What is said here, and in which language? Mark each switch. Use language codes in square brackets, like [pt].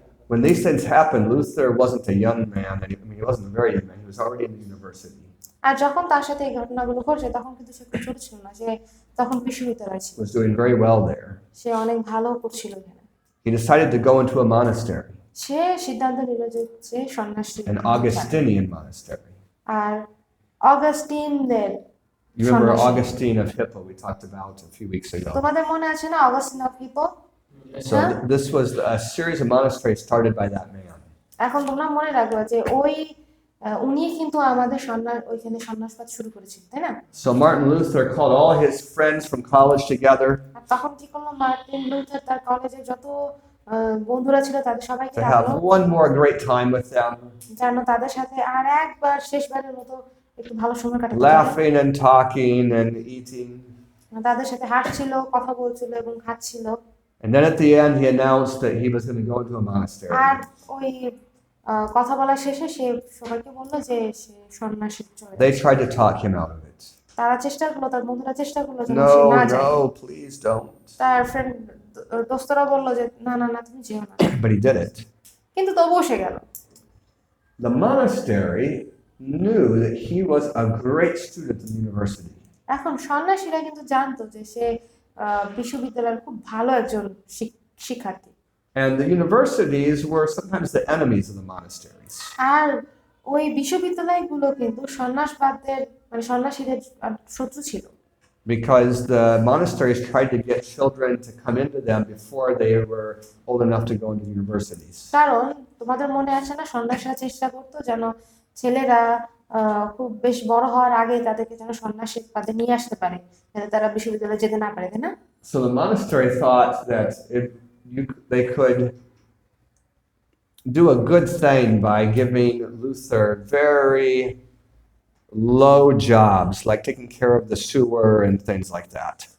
[en] When these things happened, Luther wasn't a young man. He wasn't a very young man. He was already in the university. [bn] আর যখন তার সাথে এই ঘটনাগুলো ঘটছে তখন কিন্তু সে খুব ছোট ছিল না, সে তখন বিশ্ববিদ্যালয় ছিল, [en] He was doing very well there. [bn] সে অনেক ভালো করছিল এখানে। [en] He decided to go into a monastery, [bn] সে সিদ্ধান্ত নিল যে সে সন্ন্যাসী [en] an Augustinian monastery. [bn] আর অগাস্টিনদের [en] You remember [bn] সন্ন্যাসী। [en] Augustine of Hippo we talked about a few weeks ago. [bn] তোমাদের মনে আছে না Augustine of hippo? [en] So this was a series of monasteries started by that man. [bn] এখন তোমরা মনে রাখবে যে উনি কিন্তু আমাদের ওইখানে সন্ন্যাসবাদ শুরু করেছিল তাই না? [en] So Martin Luther called all his friends from college together [bn] আর তখন কি করলো, মার্টিন লুথার তার কলেজের যত বন্ধুরা ছিল তাদের সবাইকে [en] to [bn] ডাকলো [en] have one more great time with them, [bn] যেন তাদের সাথে আর একবার শেষবারের মতো একটু ভালো সময় কাটাতে পারে। [en] laughing and talking and eating. [bn] তাদের সাথে হাসছিল, কথা বলছিল এবং খাচ্ছিল। [en] And then at the end, he announced that he was going to go into a monastery. [bn] আর ওই কথা বলা শেষে সে সবাইকে বললো যে সে সন্ন্যাসী চলে [en] They [bn] যাবে। [en] tried to talk him out of it. [bn] তারা চেষ্টা করলো, তার বন্ধুরা চেষ্টা করলো যেন সে না যায়। [en] No, please don't. [bn] তার ফ্রেন্ড দোস্তরা বললো যে না না না তুমি যেও না, [en] But he did it. [bn] কিন্তু তবুও সে গেল। [en] The monastery knew that he was a great student in university. [bn] এখন সন্ন্যাসীরা কিন্তু জানতো যে সে বিশ্ববিদ্যালয়ের খুব ভালো একজন শিক্ষার্থী। [en] And the universities were sometimes the enemies of the monasteries. [bn] আর ওই বিশ্ববিদ্যালয়গুলো কিন্তু সন্ন্যাসবাদদের মানে সন্ন্যাসীদের শত্রু ছিল। [en] Because the monasteries tried to get children to come into them before they were old enough to go into universities. [bn] কারণ তোমাদের মনে আছে না, সন্ন্যাসীরা চেষ্টা করতো যেন ছেলেরা খুব বেশ বড় হওয়ার আগে তাদেরকে যেন সন্ন্যাসী পদে নিয়ে আসতে পারে, যাতে তারা বিশ্ববিদ্যালয়ে যেতে না পারে, তাই না? [en] So the monastery thought that if they could do a good thing by giving Luther very low jobs, like taking care of the sewer and things like that.